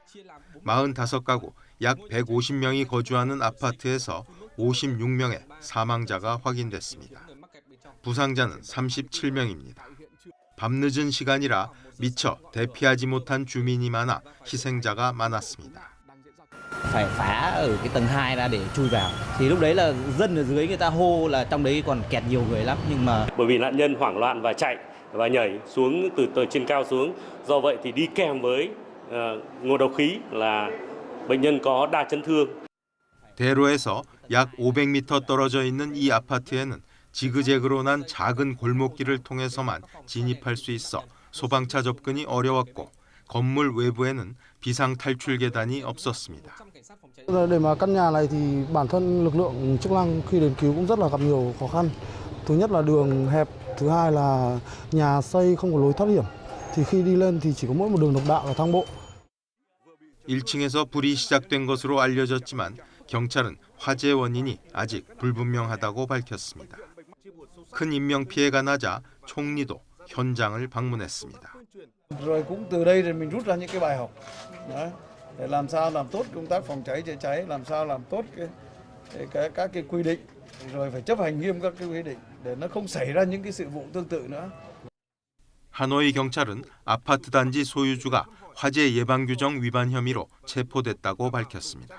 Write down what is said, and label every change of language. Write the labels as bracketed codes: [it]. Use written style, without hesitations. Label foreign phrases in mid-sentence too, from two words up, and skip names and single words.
[ko] 45가구 약 150명이 거주하는 아파트에서 56명의 사망자가 확인됐습니다. 부상자는 37명입니다. 밤늦은 시간이라 미처 대피하지 못한 주민이 많아 희생자가 많았습니다. [vi] phải phá ở cái tầng 2 ra để chui vào. Thì lúc đấy là dân ở dưới người ta hô là trong đấy còn kẹt nhiều người lắm nhưng mà bởi vì nạn nhân hoảng loạn và chạy và nhảy xuống từ trên cao xuống. Do vậy thì đi kèm với ngộ độc khí là bệnh nhân có đa chấn thương. [ko] 대로에서 약 500m 떨어져 있는 이 아파트에는 지그재그로 난 작은 골목길을 통해서만 진입할 수 있어 소방차 접근이 어려웠고 건물 외부에는 비상 탈출 계단이 없었습니다. [vi] Để mà căn nhà này thì bản thân lực lượng chức năng khi đến cứu cũng rất là gặp nhiều khó khăn. Thứ nhất là đường hẹp, thứ hai là nhà xây không có lối thoát hiểm. Thì khi đi lên thì chỉ có mỗi một đường độc đạo và thang bộ. [ko] 1층에서 불이 시작된 것으로 알려졌지만 경찰은 화재 원인이 아직 불분명하다고 밝혔습니다. 큰 인명 피해가 나자 총리도 현장을 방문했습니다. [vi] Rồi cũng từ đây thì mình rút ra những cái bài học. Đấy, để làm sao làm tốt công tác phòng cháy chữa cháy, làm sao làm tốt các cái quy định, rồi phải chấp hành nghiêm các cái quy định để nó không xảy ra những cái sự vụ tương tự nữa. [ko] 하노이 경찰은 아파트 단지 소유주가 화재 예방 규정 위반 혐의로 체포됐다고 밝혔습니다.